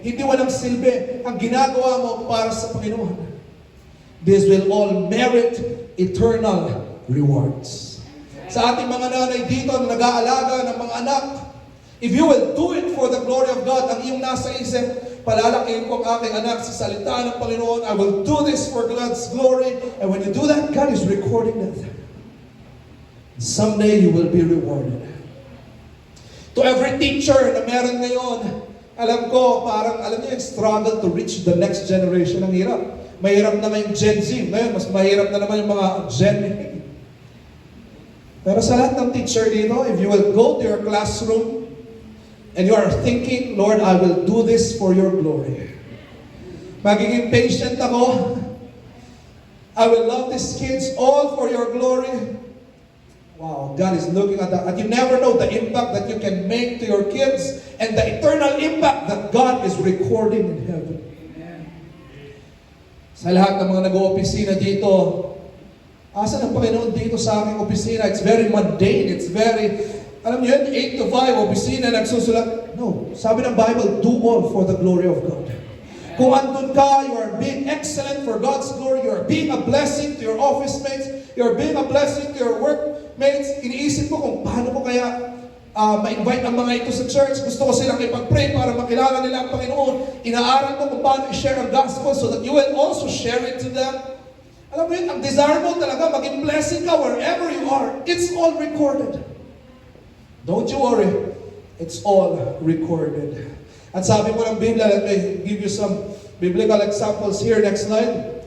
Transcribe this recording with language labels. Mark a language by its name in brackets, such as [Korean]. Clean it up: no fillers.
[Filipino] Hindi walang silbi ang ginagawa mo para sa Panginoon. [English] This will all merit eternal rewards. [Filipino] Sa ating mga nanay dito na nag-aalaga ng mga anak, [English] if you will do it for the glory of God, [Filipino] ang iyong nasa isip, palalakihin ko ang aking anak sa salita ng Panginoon, [English] I will do this for God's glory. And when you do that, God is recording that. Someday you will be rewarded. To every teacher [Filipino] na meron ngayon, alam ko, parang, alam niyo yung [English] struggle to reach the next generation. [Filipino] Ang hirap. Mahirap na ngayong Gen Z. Ngayon, mas mahirap na naman yung mga Gen A. Pero sa lahat ng teacher dito, [English] if you will go to your classroom, and you are thinking, Lord, I will do this for your glory. [Filipino] Magiging patient ako. [English] I will love these kids all for your glory. Wow, God is looking at that. And you never know the impact that you can make to your kids and the eternal impact that God is recording in heaven. Amen. [Filipino] Sa lahat ng mga nag-oopisina dito, asan ang Panginoon dito sa aking opisina? [English] It's very mundane. It's very... [Filipino] Alam niyo yun, [English] 8 to 5, [Filipino] opisina, nagsusulat. [English] No, [Filipino] sabi ng [English] Bible, do all for the glory of God. [Filipino] Kung andun ka, [English] you are being excellent for God's glory, you are being a blessing to your office mates, you are being a blessing to your workmates. [Filipino] Iniisip ko kung paano ko kaya ma-invite ang mga ito sa church. Gusto ko silang ipag-pray para makilala nila ang Panginoon. Inaaral ko kung paano i-share ang gospel [English] so that you will also share it to them. [Filipino] Alam mo yun, ang desire mo talaga, maging blessing ka [English] wherever you are. It's all recorded. Don't you worry. It's all recorded. [Filipino] At sabi mo ng Biblia, [English] let me give you some biblical examples here. Next slide.